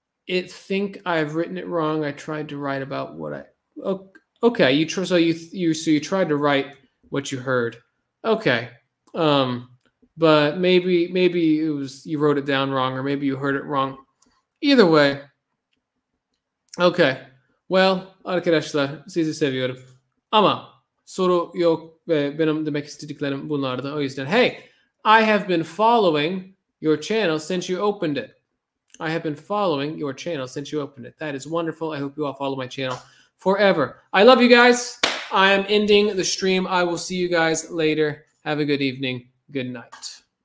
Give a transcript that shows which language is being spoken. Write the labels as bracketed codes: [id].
[en] I think I've written it wrong. I tried to write about what I... Okay, you tried to write what you heard. Okay. But maybe it was you wrote it down wrong, or maybe you heard it wrong. Either way. Okay. [tr] Well, arkadaşlar sizi seviyorum. Ama soru yok ve benim demek istediklerim bunlardı. O yüzden [en] hey, I have been following your channel since you opened it. I have been following your channel since you opened it. That is wonderful. I hope you all follow my channel forever. I love you guys. I am ending the stream. I will see you guys later. Have a good evening. Good night.